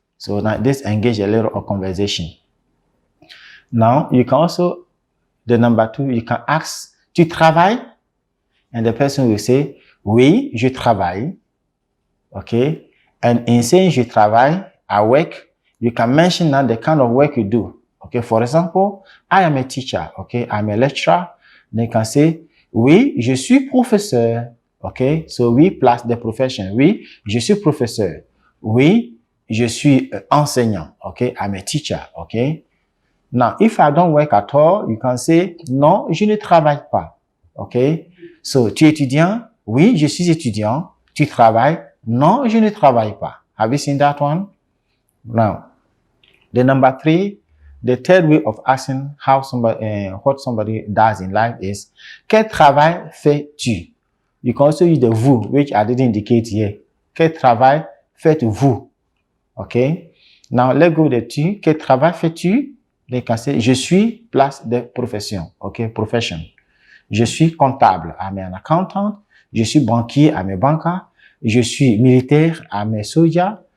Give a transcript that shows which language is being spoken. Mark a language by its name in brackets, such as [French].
[English] So now this engage a little of conversation. Now, you can also, the number 2, you can ask, tu travailles? And the person will say, oui, je travaille. Okay? And in saying je travaille, I work, you can mention now the kind of work you do. Okay? For example, I am a teacher. Okay? I'm a lecturer. Then you can say, oui, je suis professeur. Okay? So we plus the profession. Oui, je suis professeur. Oui, je suis enseignant. Okay? I'm a teacher. Okay? Now, if I don't work at all, you can say, non, je ne travaille pas. Okay? [French] So, tu es étudiant? Oui, je suis étudiant. Tu travailles? [English] Non, je ne travaille pas. Have you seen that one? Now, the number 3, the third way of asking how somebody, what somebody does in life is, quel travail fais-tu? You can also use the vous, which I didn't indicate here. [French] Quel travail faites-vous? [English] Okay? Now, let's go with the tu. Quel travail fais-tu? Then you can say, je suis plus de profession. Okay? Profession. [French] Je suis comptable, I'm an accountant. Je suis banquier, I'm a banker. Je suis militaire, I'm a soldier.